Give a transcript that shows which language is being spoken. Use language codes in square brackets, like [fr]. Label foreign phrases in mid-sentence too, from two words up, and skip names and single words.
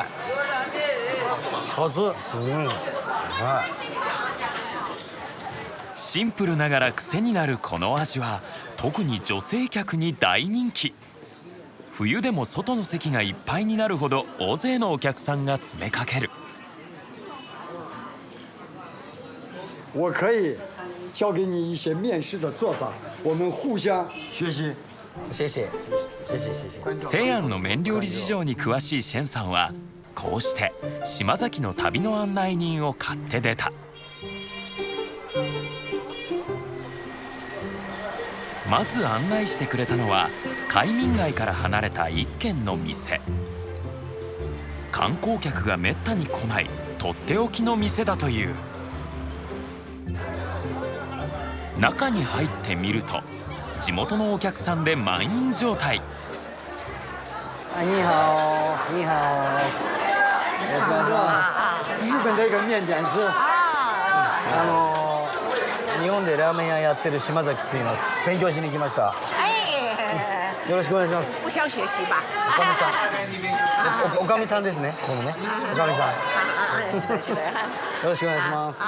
[zh] 好吃。 [ja] すごい、うまい。シンプルながら癖になるこの味は特に女性客に大人気。冬でも外の席がいっぱいになるほど大勢のお客さんが詰めかける。 [zh] 我可以教给你一些面食的做法，我们互相学习。谢谢谢谢谢谢。 [ja] 西安の麺料理事情に詳しいシェンさんはこうして島崎の旅の案内人を買って出た。まず案内してくれたのは海民街から離れた一軒の店。観光客がめったに来ないとっておきの店だという。中に入ってみると地元のお客さんで満員状態。 [zh] 你好你好。日本的一个面点师。 [ja] 日本でラーメン屋やってる島崎って言います。勉強しに来ました。よろしくお願いします。 [zh] 互相学习吧。 [ja] おかみさん。おかみさんですね。このね。おかみさん。ろしくお願いします。